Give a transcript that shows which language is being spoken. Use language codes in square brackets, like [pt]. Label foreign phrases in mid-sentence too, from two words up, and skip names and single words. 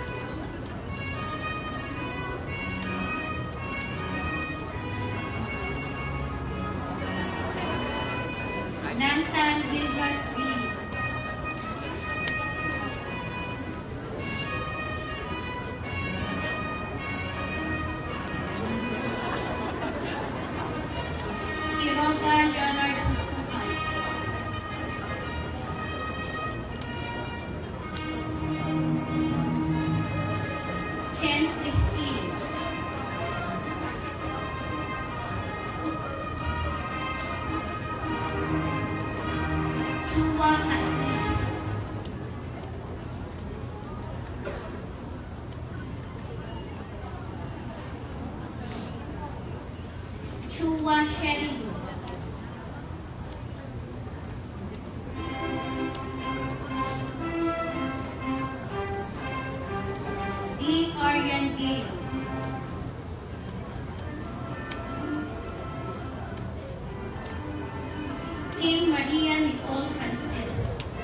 [en] Nantan Wilbers Billy. Quiroga Leonard Pupupan. Chen Christine. Chua Catis. Chua Sheridan. D. Aryan Gale. King Maria Nicole Francis.